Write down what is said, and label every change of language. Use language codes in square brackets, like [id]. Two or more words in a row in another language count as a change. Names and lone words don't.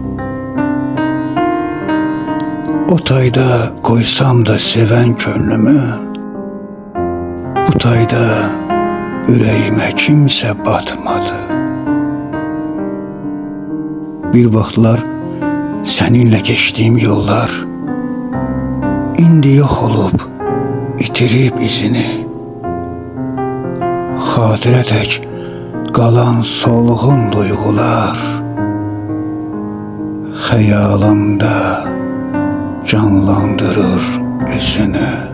[tr] O tayda koysam da seven könlümü, bu tayda yüreğime kimse batmadı. Bir vaxtlar seninle geçtiğim yollar, indi yok olup [az] itirib izini. Xatirə tək qalan solğun duyğular, xəyalımda canlandırır üzünü.